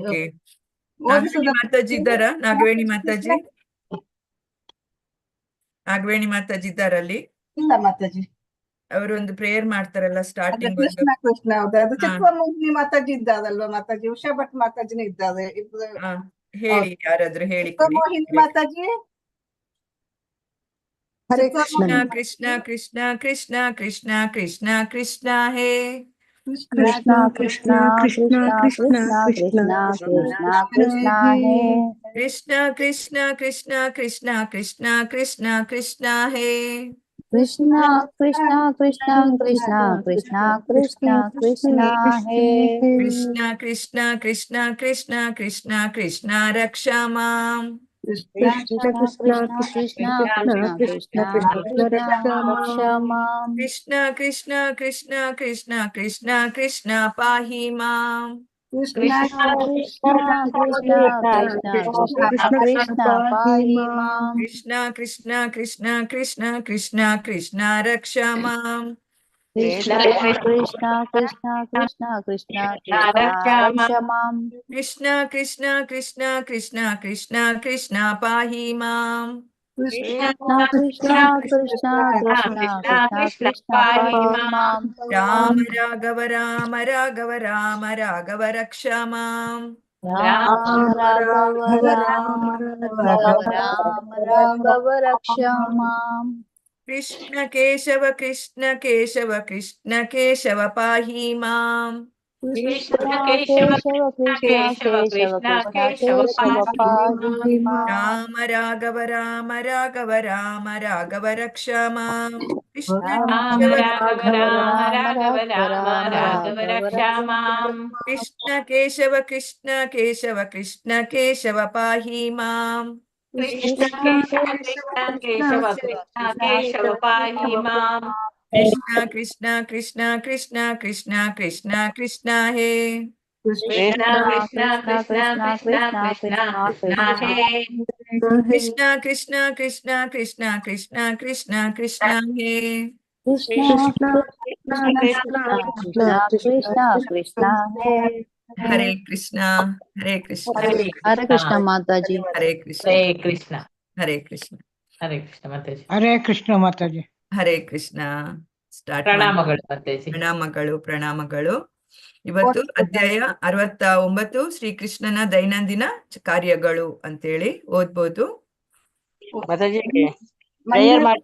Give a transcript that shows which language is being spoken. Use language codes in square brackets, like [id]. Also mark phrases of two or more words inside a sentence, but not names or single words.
[kn] ಓಕೆ, ನಾಗವೇಣಿ ಮಾತಾಜಿ ಇದ್ದಾರಾ? ನಾಗವೇಣಿ ಮಾತಾಜಿ ಇದ್ದಾರಲ್ಲಿ? ಇಲ್ಲ ಮಾತಾಜಿ, ಅವರು ಒಂದು ಪ್ರೇಯರ್ ಮಾಡ್ತಾರಲ್ಲ ಸ್ಟಾರ್ಟಿಂಗ್. ಕೃಷ್ಣ ಕೃಷ್ಣ, ಹೌದು. ಚಿಕ್ಕಮೂರ್ತಿ ಮಾತಾಜಿ ಇದ್ದಾರಲ್ವಾ ಮಾತಾಜಿ? ಉಷಾ ಭಟ್ ಮಾತಾಜಿನ ಇದ್ದಾರೆ. ಹೇಳಿ, ಯಾರಾದ್ರೂ ಹೇಳಿ. ಮೋಹಿನಿ ಮಾತಾಜಿ. [sa] हरे कृष्ण कृष्ण कृष्ण कृष्ण कृष्ण कृष्ण कृष्ण हे कृष्ण कृष्ण कृष्ण कृष्ण कृष्ण कृष्ण कृष्ण हे कृष्ण कृष्ण कृष्ण कृष्ण कृष्ण कृष्ण कृष्ण हे कृष्ण कृष्ण कृष्ण कृष्ण कृष्ण कृष्ण कृष्ण हे कृष्ण कृष्ण कृष्ण कृष्ण कृष्ण कृष्ण रक्ष माम् कृष्ण कृष्ण कृष्ण कृष्ण कृष्ण कृष्ण रक्ष माम् कृष्ण कृष्ण कृष्ण कृष्ण कृष्ण कृष्ण पाहि माम् कृष्ण कृष्ण कृष्ण कृष्ण कृष्ण कृष्ण पाहि माम् कृष्ण कृष्ण कृष्ण कृष्ण कृष्ण कृष्ण रक्ष माम् कृष्ण कृष्ण कृष्ण कृष्ण कृष्ण कृष्ण रक्ष माम् कृष्ण कृष्ण कृष्ण कृष्ण कृष्ण कृष्ण पाहि माम् कृष्ण कृष्ण कृष्ण कृष्ण कृष्ण कृष्ण पाहि माम् राम राघव राम राघव राम राघव रक्ष माम् ರಾಮ ರಾಘವ ರಾಮ ರಾಘವ ರಾಮ ರಾಘವ ರಕ್ಷ ಮಾಂ. ಕೃಷ್ಣ ಕೇಶವ ಕೃಷ್ಣ ಕೇಶವ ಕೃಷ್ಣ ಕೇಶವ ಪಾಹಿ ಮಾಂ. ಕೃಷ್ಣ ಕೇಶವ ಕೃಷ್ಣ ಕೇಶವ ಕೃಷ್ಣ ಕೇಶವ ಪಾಹಿ ಮಾಂ. ರಾಮ ರಾಘವ ರಾಮ ರಾಘವ ರಾಮ ರಾಘವ ರಕ್ಷ ಮಾಂ. ಕೃಷ್ಣ ರಾಮ ಕೇಶವ ರಾಘವ ರಾಮ ರಾಘವ ರಕ್ಷ ಮಾಂ. ಕೃಷ್ಣ ಕೇಶವ ಕೃಷ್ಣ ಕೇಶವ ಕೃಷ್ಣ ಕೇಶವ ಪಾಹಿ ಮಾಂ. ಕೃಷ್ಣ ಕೇಶವ ಕೇಶವ ಕೃಷ್ಣ ಕೇಶವ ಪಾಹಿ ಮಾಂ. ಕೃಷ್ಣ ಕೃಷ್ಣ ಕೃಷ್ಣ ಕೃಷ್ಣ ಕೃಷ್ಣ ಕೃಷ್ಣ ಕೃಷ್ಣ ಹೇ. ಕೃಷ್ಣ ಕೃಷ್ಣ ಕೃಷ್ಣ ಕೃಷ್ಣ ಕೃಷ್ಣ ಕೃಷ್ಣ ಹೇ. ಕೃಷ್ಣ ಕೃಷ್ಣ ಕೃಷ್ಣ ಕೃಷ್ಣ ಕೃಷ್ಣ ಕೃಷ್ಣ ಕೃಷ್ಣ ಹೇ. ಕೃಷ್ಣ ಕೃಷ್ಣ ಕೃಷ್ಣ ಕೃಷ್ಣ ಹೇ. [kn] ಹರೇ ಕೃಷ್ಣ ಹರೇ ಕೃಷ್ಣ ಹರೇ ಕೃಷ್ಣ ಮಾತಾಜಿ. ಹರೇ ಕೃಷ್ಣ ಹರೇ ಕೃಷ್ಣ. ಹರೇ ಕೃಷ್ಣ ಹರೇ ಕೃಷ್ಣ ಮಾತಾಜಿ. ಹರೇ ಕೃಷ್ಣ ಮಾತಾಜಿ. ಹರೇ ಕೃಷ್ಣ. ಸ್ಟಾರ್ಟ್. ಪ್ರಣಾಮಗಳು ಮಾತಾಜಿ. ಪ್ರಣಾಮಗಳು ಪ್ರಣಾಮಗಳು. ಇವತ್ತು ಅಧ್ಯಾಯ 69 ಶ್ರೀಕೃಷ್ಣನ ದೈನಂದಿನ ಕಾರ್ಯಗಳು ಅಂತೇಳಿ ಓದ್ಬೋದು. ಮಾತಾಜಿ ಪ್ರೇಯರ್ ಮಾಡಿ.